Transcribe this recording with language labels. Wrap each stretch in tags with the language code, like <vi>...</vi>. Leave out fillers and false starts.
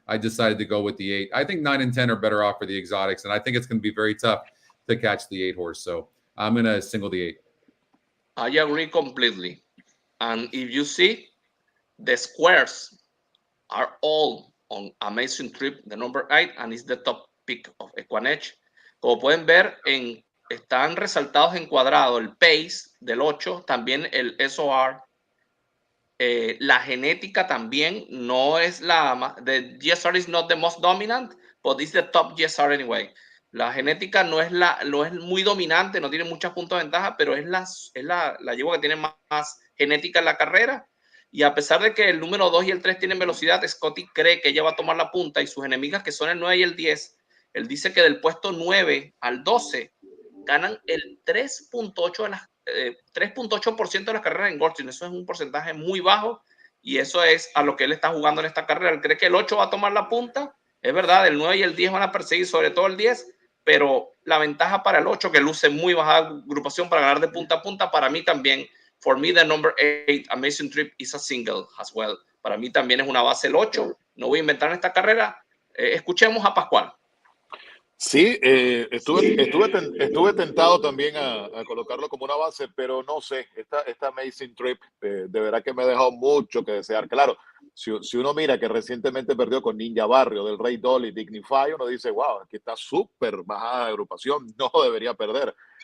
<en>I decided to go with the 8. I think 9 and 10 are better off for the exotics, and I think it's going to be very tough to catch the 8 horse. So I'm going to single the 8. I agree completely. And if you see, the squares are all on Amazing Trip, the number 8, and it's the top pick of EquinEdge.</en> <es>Como pueden ver, están resaltados en cuadrado el pace del 8, también el SOR. La genética también no es</es> <en>the GSR is not the most dominant, but it's the top GSR anyway.</en> <es>La genética no es muy dominante, no tiene muchos puntos de ventaja, pero es la yegua que tiene más genética en la carrera. Y a pesar de que el número 2 y el 3 tienen velocidad, Scotty cree que ella va a tomar la punta, y sus enemigas, que son el 9 y el 10, él dice que del puesto 9 al 12 ganan el 3.8% de las carreras en Gulfstream. Eso es un porcentaje muy bajo, y eso es a lo que él está jugando en esta carrera. Él cree que el 8 va a tomar la punta. Es verdad, el 9 y el 10 van a perseguir, sobre todo el 10, pero la ventaja para el 8, que luce muy baja agrupación para ganar de punta a punta, para mí también.</es> <en>For me, the number 8, Amazing Trip, is a single as well.</en> <es>Para mí también es una base el 8. No voy a inventar en esta carrera. Escuchemos a Pascual. Sí, estuve tentado también a colocarlo como una base, pero no sé, esta Amazing Trip de verdad que me ha dejado mucho que desear. Claro, si uno mira que recientemente perdió con Ninja Barrio, del Rey Dolly, Dignify, uno dice, wow, aquí está súper bajada de agrupación, no debería perder.</es>